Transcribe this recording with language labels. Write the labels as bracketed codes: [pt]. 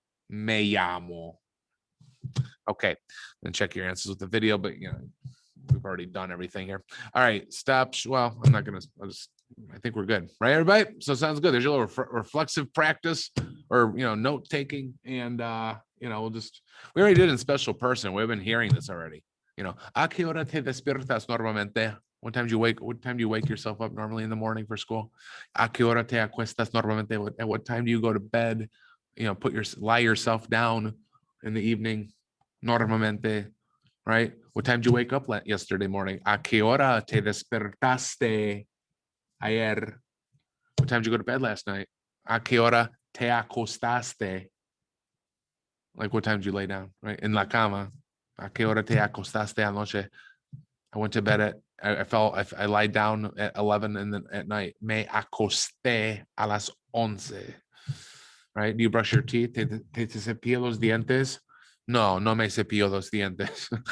[es] Me llamo. [en] Okay. Then check your answers with the video, but we've already done everything here. All right. Stop. Well, I'm not going to, I think we're good, right, everybody? So sounds good. There's your little reflexive practice or, note taking. And, we already did in special person. We've been hearing this already. [es] ¿A qué hora te despiertas normalmente? [en] What time do you wake yourself up normally in the morning for school? [es] ¿A qué hora te acuestas normalmente? [en] At what time do you go to bed? Lie yourself down in the evening normalmente, right? What time did you wake up yesterday morning? [es] ¿A qué hora te despertaste ayer? [en] What time did you go to bed last night? [es] ¿A qué hora te acostaste? [en] Like what time did you lay down, right? [es] En la cama. ¿A qué hora te acostaste anoche? [en] I went to bed I lied down at 11 and then at night. [es] Me acosté a las 11. [en] Right? Do you brush your teeth? [es] ¿Te cepillo los dientes? No me cepillo los dientes.